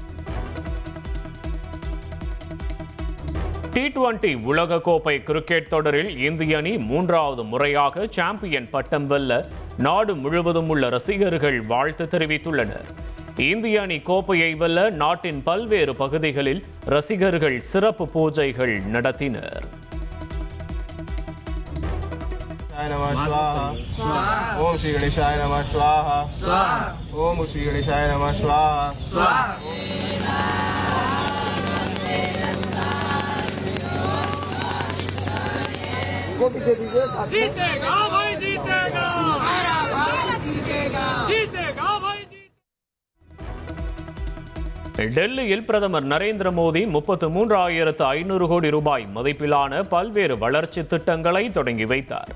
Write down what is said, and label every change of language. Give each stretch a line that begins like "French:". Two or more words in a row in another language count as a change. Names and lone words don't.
Tamil: T20 உலகக்கோப்பை கிரிக்கெட் தொடரில் இந்திய அணி 3வது முறையாக சாம்பியன் பட்டம் வெல்ல நாடு முழுவதும் உள்ள ரசிகர்கள் வாழ்த்து தெரிவித்துள்ளனர். இந்திய அணி கோப்பையை வெல்ல நாட்டின் பல்வேறு பகுதிகளில் ரசிகர்கள் சிறப்பு பூஜைகள் நடத்தினர்.
Sanskrit: नमः स्वाहा ओम श्री गणेशाय नमः स्वाहा ओम श्री गणेशाय नमः स्वाहा
Hindi: जीतेगा भाई जीतेगा जीतेगा भाई।
Tamil: டெல்லியில் பிரதமர் நரேந்திர மோடி 33,500 கோடி ரூபாய் மதிப்பிலான பல்வேறு வளர்ச்சி திட்டங்களை தொடங்கி வைத்தார்.